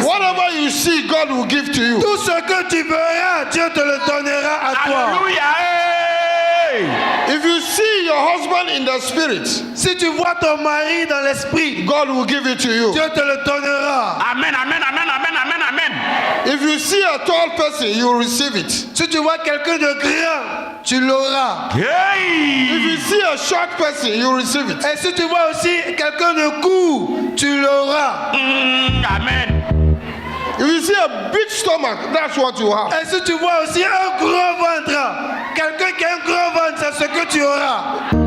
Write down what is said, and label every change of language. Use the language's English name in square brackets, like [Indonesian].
[English] Whatever you see, God will give to you. [French] Tout ce que tu verras, Dieu te le donnera à toi. Alléluia. Hey. [English] If you see your husband in the spirit, [French] Si tu vois ton mari dans l'esprit, [English] God will give it to you. [French] Dieu te le donnera. Amen, amen, amen, amen, amen, amen. [English] If you see a tall person, you will receive it. [French] Si tu vois quelqu'un de grand, tu l'auras. [English] If Hey. you see a short person, you will receive it. [French] Et si tu vois aussi quelqu'un de court, tu l'auras. Amen. [English] If you see a big stomach, that's what you have. [French] Et si tu vois aussi un gros ventre, quelqu'un qui a un gros ventre, c'est ce que tu auras.